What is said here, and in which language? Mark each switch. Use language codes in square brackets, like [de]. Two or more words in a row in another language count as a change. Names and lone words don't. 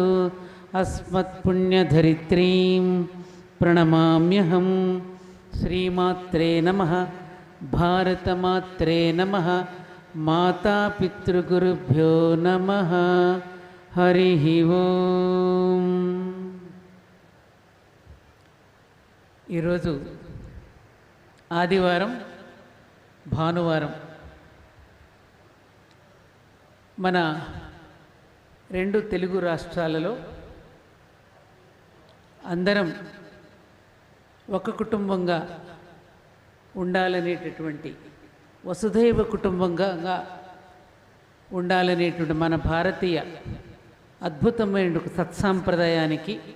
[sa] अस्मत्पुण्यधरित्रीं प्रणमाम्यहं। श्रीमात्रे नमः। भारतमात्रे नमः। मातापितृगुरुभ्यो नमः। हरिः ओम्। [te] ఈరోజు ఆదివారం, భానువారం మన రెండు తెలుగు రాష్ట్రాలలో అందరం ఒక కుటుంబంగా ఉండాలనేటటువంటి వసుధైవ కుటుంబంగా ఉండాలనేటువంటి మన భారతీయ అద్భుతమైన సత్సాంప్రదాయానికి